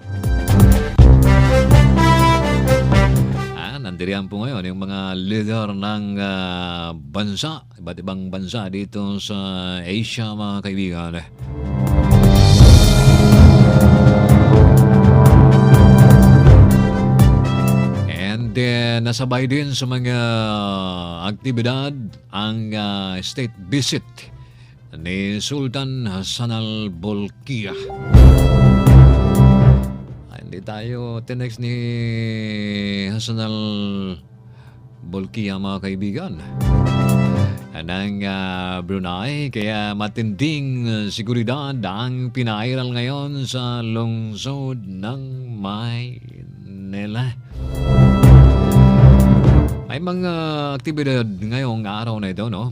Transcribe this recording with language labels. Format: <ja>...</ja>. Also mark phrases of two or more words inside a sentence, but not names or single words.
<tl>Nandiriyan po ngayon yung mga leader ng bansa, iba't ibang bansa dito sa Asia mga kaibigan. And nasabay din sa mga aktibidad ang</tl> <en>state visit</en> <tl>ni Sultan Hassan al-Bolkiah. Hindi tayo tinext ni Hassan al-Bolkiah mga kaibigan ng Brunei, kaya matinding seguridad ang pinairal ngayon sa lungsod ng Maynila. May mga aktibidad ngayong araw na ito, no?</tl>